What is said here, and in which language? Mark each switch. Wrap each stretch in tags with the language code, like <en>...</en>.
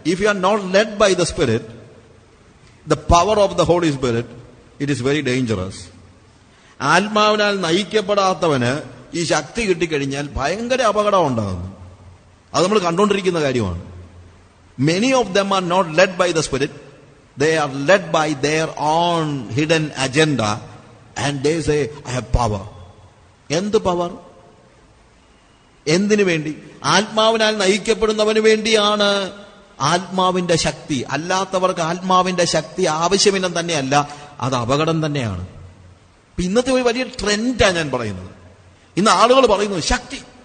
<en>If you are not led by the spirit, the power of the holy spirit, it is very dangerous.</en> <ml>ആത്മാവിനാൽ നയിക്കപ്പെടാത്തവന് ഈ ശക്തി കിട്ടിക്കഴിഞ്ഞാൽ ഭയങ്കര അപകടം ഉണ്ടാകുന്നു. അത് നമ്മൾ കണ്ടുകൊണ്ടിരിക്കുന്ന കാര്യമാണ്.</ml> <en>Many of them are not led by the spirit. They are led by their own hidden agenda and they say, I have power.</en> <ml>എന്ത് പവർ? എന്തിനു വേണ്ടി? ആത്മാവിനാൽ നയിക്കപ്പെടുന്നവന് വേണ്ടിയാണ് ആത്മാവിന്റെ ശക്തി. അല്ലാത്തവർക്ക് ആത്മാവിന്റെ ശക്തി ആവശ്യമില്ലെന്ന് തന്നെയല്ല, അത് അപകടം തന്നെയാണ്. ഇന്നത്തെ ഒരു വലിയ ട്രെൻഡാണ് ഞാൻ പറയുന്നത്. ഇന്ന് ആളുകൾ പറയുന്നു ശക്തി.</ml>